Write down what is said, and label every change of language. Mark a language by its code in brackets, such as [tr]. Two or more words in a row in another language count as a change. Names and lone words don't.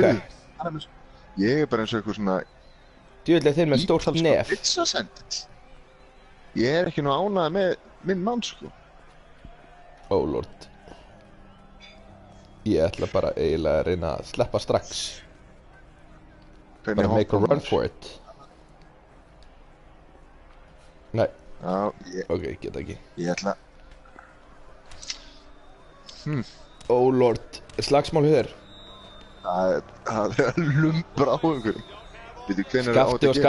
[is] Ég er bara eins og eitthvað svona... Djöfull er þeir með stórt nef. Ég er ekki nú ánægð með minn mann, sko. [en] Oh lord. [is] Ég ætla bara eiginlega að reyna að sleppa strax. Bara [en] make a run for it. [is] Nei. Já, ok, geta ekki. Ég ætla... [en] Oh lord, [is] slagsmál hjá þér. Það er lumbra á einhverjum. Veitu, hvenær er á Skafti og þetta